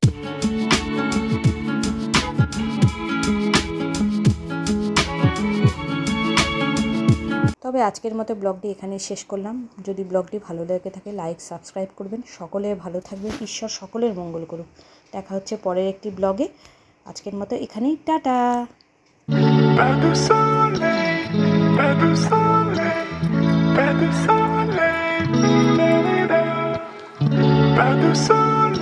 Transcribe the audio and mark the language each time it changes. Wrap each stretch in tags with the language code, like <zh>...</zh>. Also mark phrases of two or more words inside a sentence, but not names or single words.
<bn>তবে আজকের মতো ব্লগটি এখানেই শেষ করলাম। যদি ব্লগটি ভালো লেগে থাকে</bn> <en>like subscribe</en> <bn>করবেন। সকলে ভালো থাকবেন, ঈশ্বর সকলের মঙ্গল করুক। দেখা হচ্ছে পরের একটি ব্লগে। আজকের মতো এখানেই টাটা।</bn> <fr>Pas de soleil, pas de soleil, pas de soleil, pas de soleil.</fr>